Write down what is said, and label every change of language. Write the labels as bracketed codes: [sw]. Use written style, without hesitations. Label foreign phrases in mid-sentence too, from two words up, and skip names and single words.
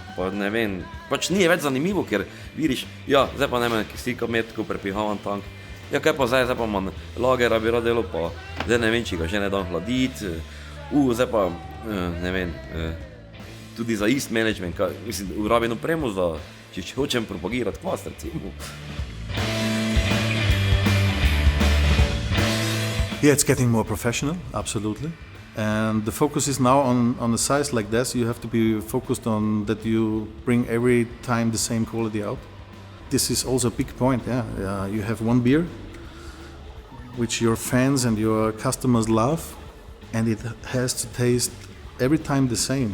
[sl] Pa ne vem, pač ni več zanimivo, ker vidiš, ja, zdaj pa ne vem, kisika metko, prepihavan tank, ja, kaj pa zdaj pa manj lagera bi rad delo, pa zdaj ne vem, če ga že ne dam hladiti, zdaj pa, ne vem, tudi za ist management, mislim, urabim opremo, če hočem propagirati kvas, recimo. [en] Yeah, it's getting more professional, absolutely. And the focus is now on a size like this. You have to be focused on that you bring every time the same quality out. This is also a big point, yeah. You have one beer, which your fans and your customers love, and it has to taste every time the same.